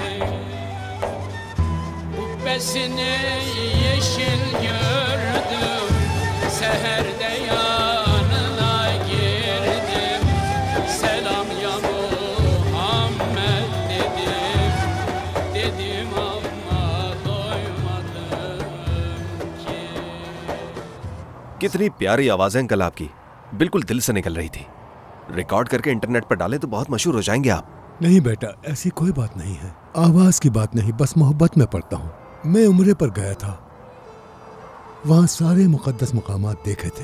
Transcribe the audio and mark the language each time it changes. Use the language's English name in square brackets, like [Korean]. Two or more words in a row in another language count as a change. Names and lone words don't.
[Turkish] Kubbesini yeşil gördüm, seherde yanına girdim. Selam ya Muhammed dedim, dedim ama doymadım ki. [Hindi] कितनी प्यारी आवाज है अंकल आपकी, बिल्कुल दिल से निकल रही थी। रिकॉर्ड करके इंटरनेट पर डालें तो बहुत मशहूर हो जाएंगे आप। नहीं बेटा, ऐसी कोई बात नहीं है। आवाज की बात नहीं, बस मोहब्बत में पड़ता हूँ। मैं उम्रे पर गया था, वहाँ सारे मुकद्दस मकामात देखे थे।